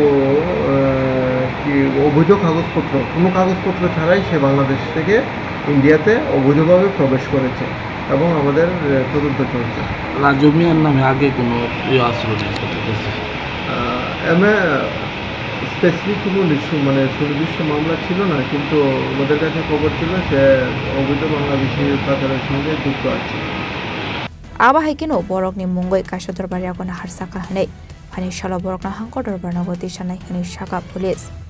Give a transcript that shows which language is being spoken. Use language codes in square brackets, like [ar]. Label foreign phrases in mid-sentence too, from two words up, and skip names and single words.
[bn] কি অবৈধ কাগজপত্র কোনো কাগজপত্র ছাড়াই সে বাংলাদেশ থেকে ইন্ডিয়াতে অবৈধভাবে প্রবেশ করেছে এবং আমাদের তদন্ত চলছে। রাজু মিয়ার নামে আগে কোনো আসলো এমএ স্পেসিফিক কোনো সুনির্দিষ্ট মামলা ছিল না, কিন্তু আমাদের কাছে খবর ছিল সে অবৈধ বাংলাদেশি পাচারের সঙ্গে যুক্ত আছে। [trp] Abahikino borok ni mungoi kasho dorbar yakona harsaka hanai hani shala borok na hangko dorbar nagoti sanai hani shaka police